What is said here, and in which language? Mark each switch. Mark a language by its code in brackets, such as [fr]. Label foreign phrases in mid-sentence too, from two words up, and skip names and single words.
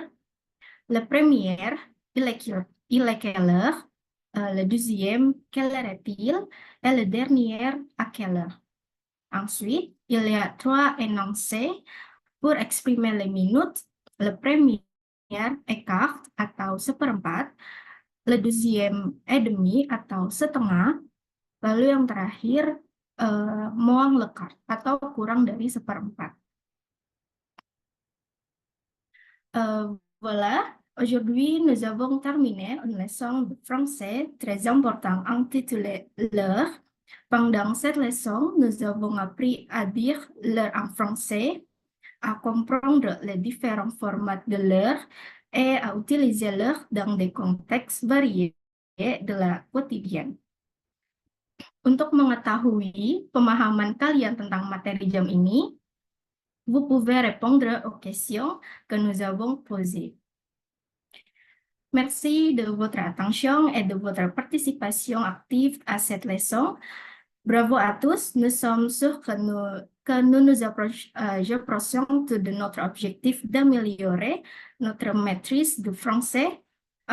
[fr] La première, il est quelle heure? Le deuxième, quelle heure est-il? Et le dernier, à quelle heure? Ensuite, il y a 3 énoncés pour exprimer les minutes. Le premier est quart [id] atau seperempat. [fr] Le deuxième est demi [id] atau setengah. Lalu yang terakhir, [fr] moins le quart [id] atau kurang dari seperempat. [fr] Voilà, aujourd'hui nous avons terminé une leçon de français très importante intitulée l'heure. Pendant cette leçon, nous avons appris à dire l'heure en français, à comprendre les différents formats de l'heure et à utiliser l'heure dans des contextes variés de la quotidienne. [id] Untuk mengetahui pemahaman kalian tentang materi jam ini, [fr] vous pouvez répondre aux questions que nous avons posées. Merci de votre attention et de votre participation active à cette leçon. Bravo à tous, nous sommes sûrs que nous nous approchons de notre objectif d'améliorer notre maîtrise du français.